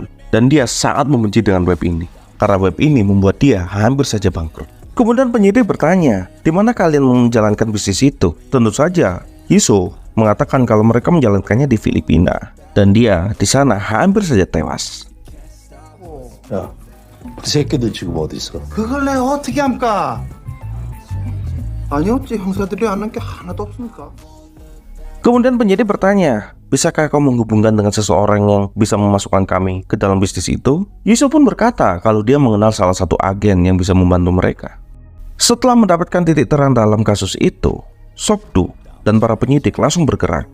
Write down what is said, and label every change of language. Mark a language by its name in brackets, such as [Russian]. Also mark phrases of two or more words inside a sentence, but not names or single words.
[Indonesian] Dan dia sangat membenci dengan web ini karena web ini membuat dia hampir saja bangkrut. Kemudian penyidik bertanya, di mana kalian menjalankan bisnis itu? Tentu saja Yiso mengatakan kalau mereka menjalankannya di Filipina dan dia di sana hampir saja tewas. [Korean] 야, 그 새끼들 지금 어디 있어? 그걸 내가 어떻게 합니까? 아니 어째 형사들이 아는 게 하나도 없습니까? [Indonesian] Kemudian penyidik bertanya, bisakah kau menghubungkan dengan seseorang yang bisa memasukkan kami ke dalam bisnis itu? Yiso pun berkata kalau dia mengenal salah satu agen yang bisa membantu mereka. Setelah mendapatkan titik terang dalam kasus itu, Sokdu dan para penyidik langsung bergerak.